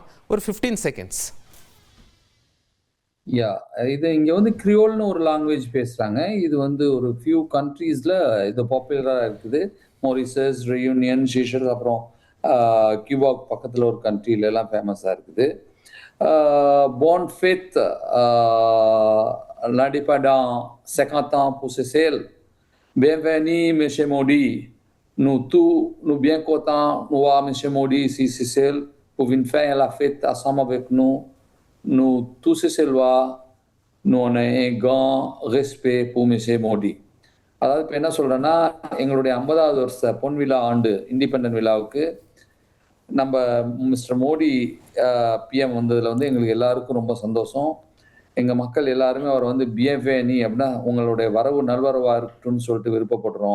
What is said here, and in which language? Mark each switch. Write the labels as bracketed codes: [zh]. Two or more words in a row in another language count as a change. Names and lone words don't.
[ta] ஒரு 15 செகண்ட்ஸ். இது இங்கே கிரியோல்னு ஒரு லாங்குவேஜ் பேசுகிறாங்க. இது ஒரு [en] few countries [ta] இது பாப்புலராக இருக்குது. மொரிஷியஸ், ரெயூனியன், சீஷல்ஸ், அப்புறம் கியூபா பக்கத்தில் ஒரு கண்ட்ரியிலலாம் ஃபேமஸாக இருக்குது. [fr] Bonne fête, lundi pendant 50 ans pour Seychelles. Bienvenue, M. Modi. Nous bien contents de voir M. Modi ici, Seychelles, pour venir faire la fête ensemble avec nous. Nous, tous Seychellois, nous on a un grand respect pour M. Modi. [ta] அதாவது இப்போ என்ன சொல்கிறேன்னா, எங்களுடைய 50வது வருஷ பொன் விழா ஆண்டு இண்டிபெண்டன்ட் விழாவுக்கு நம்ம மிஸ்டர் மோடி பிஎம் வந்ததில் எங்களுக்கு எல்லாருக்கும் ரொம்ப சந்தோஷம். எங்கள் மக்கள் எல்லாருமே அவர் பிஎஃப்ஏனி அப்படின்னா உங்களுடைய வரவு நல்வரவாக இருக்கட்டும்னு சொல்லிட்டு விருப்பப்படுறோம்.